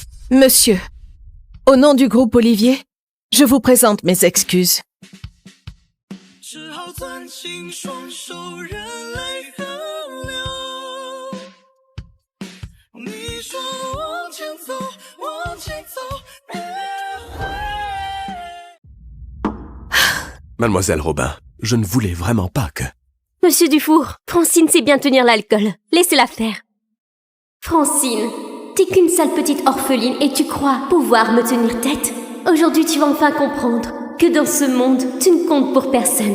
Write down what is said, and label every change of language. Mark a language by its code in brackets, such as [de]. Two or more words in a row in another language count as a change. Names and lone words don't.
[fr] Monsieur, au nom du groupe Olivier, je vous présente mes excuses. [zh] 只好攥紧双手，任泪河流。你说往前走，往前走，别回。 [fr] Mademoiselle Robin, je ne voulais vraiment pas que... Monsieur Dufour, Francine sait bien tenir l'alcool. Laissez-la faire. Francine, t'es qu'une sale petite orpheline et tu crois pouvoir me tenir tête? Aujourd'hui, tu vas enfin comprendre que dans ce monde, tu ne comptes pour personne.